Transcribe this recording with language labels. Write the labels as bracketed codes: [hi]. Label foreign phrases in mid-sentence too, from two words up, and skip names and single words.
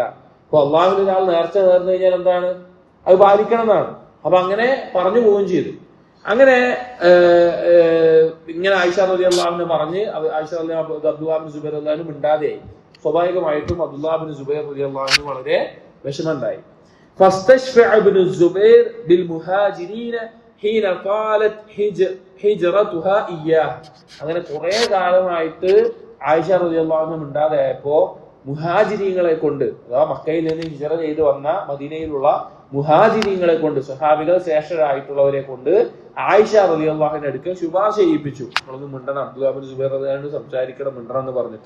[ml] അപ്പൊ അള്ളാഹുവിന് ഒരാൾ നേർച്ച നേർന്നു കഴിഞ്ഞാൽ എന്താണ്? അത് പാലിക്കണം എന്നാണ്. അപ്പൊ അങ്ങനെ പറഞ്ഞു പോവുകയും ചെയ്തു. അങ്ങനെ ഇങ്ങനെ ആയിഷ [ar] رضي الله عنها [ml] പറഞ്ഞ് ആയിഷ റളിയല്ലാഹു അബ്ദുല്ലാഹ് ബിൻ സുബൈർ [ar] رضي الله عنه [ml] മിണ്ടാതെയായി. സ്വാഭാവികമായിട്ടും അബ്ദുല്ലാഹ് ബിൻ സുബൈർ [ar] رضي الله عنه [ml] വളരെ വിഷമമുണ്ടായി. [ar] فاستشفع ابن الزبير بالمهاجرين حين طالت هجرتها إياه. [ml] അങ്ങനെ കുറെ കാലമായിട്ട് ആയിഷ [ar] رضي الله عنها [ml] മിണ്ടാതെയായപ്പോ മുഹാജിരീങ്ങളെ കൊണ്ട്, അഥവാ മക്കയിൽ നിന്ന് ഹിജറ ചെയ്ത് വന്ന മദീനയിലുള്ള മുഹാജിരീങ്ങളെ കൊണ്ട്, സഹാബികൾ ശ്രേഷ്ഠരായിട്ടുള്ളവരെ കൊണ്ട് ആയിഷ റളിയല്ലാഹുവിന്റെ അടുക്കൽ ശുപാർശ ചെയ്യിപ്പിച്ചു. നമ്മളൊന്ന് മിണ്ടണം, അബ്ദുല്ലാഹ് ബിൻ സുബൈർ [ar] رضي الله عنه [ml] സംസാരിക്കണം, മിണ്ടണം എന്ന് പറഞ്ഞിട്ട്.